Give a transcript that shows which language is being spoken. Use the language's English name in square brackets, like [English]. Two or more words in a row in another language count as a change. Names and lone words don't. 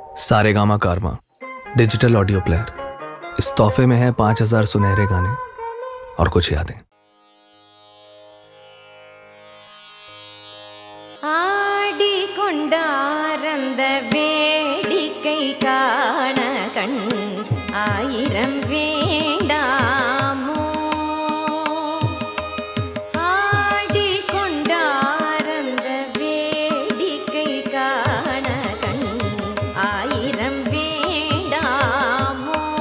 [Hindi] सारेगामा कारवां [English] digital audio player. [Hindi] इस तोहफे में है 5000 सुनहरे गाने और कुछ यादें। [Tamil] ஆடி கொண்டாரந்த வேடிக்கை காண கண் ஆயிரம் வேண்டாமோ. ஆடி கொண்டாரந்த வேடிக்கை காண கண் ஆயிரம் வேண்டாமோ.